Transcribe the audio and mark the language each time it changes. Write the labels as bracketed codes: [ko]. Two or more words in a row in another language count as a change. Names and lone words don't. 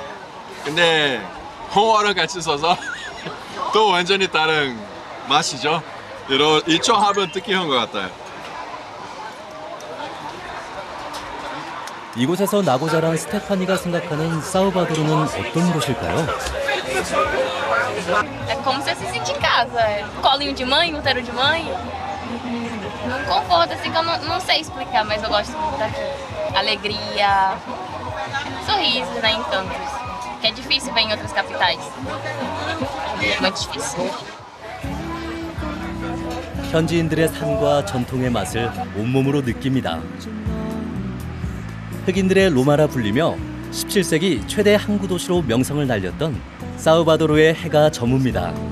[ko] 근데 홍어를 같이 써서 또 완전히 다른 맛이죠. 이 조합은 특이한 것 같아요. 이곳에서 나고 자란 스테파니가 생각하는 사우바도르는 어떤 곳일까요? [pt] É como se você se sentisse em casa. É colinho de mãe, útero de mãe. Um conforto assim que eu não sei explicar, mas eu gosto muito daqui. Alegria, sorrisos, né, encantos. Que é difícil ver em outras capitais. Muito difícil. [ko] 현지인들의 삶과 전통의 맛을 온몸으로 느낍니다. 흑인들의 로마라 불리며 17세기 최대 항구 도시로 명성을 날렸던 사우바도르의 해가 저뭅니다.